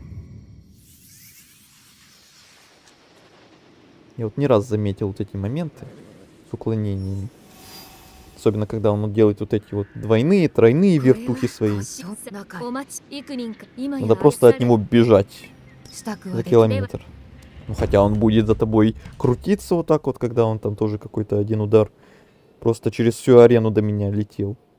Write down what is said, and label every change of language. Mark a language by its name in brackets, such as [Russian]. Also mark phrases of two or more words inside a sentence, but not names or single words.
[Russian] Я вот не раз заметил вот эти моменты с уклонениями. Особенно, когда он делает вот эти вот двойные, тройные вертухи свои. Надо просто от него бежать [Japanese] 支度 [Russian] за [Japanese] はでき [Russian] километр. Ну, хотя он будет за тобой крутиться вот так вот, когда он там тоже какой-то один удар просто через всю арену до меня летел.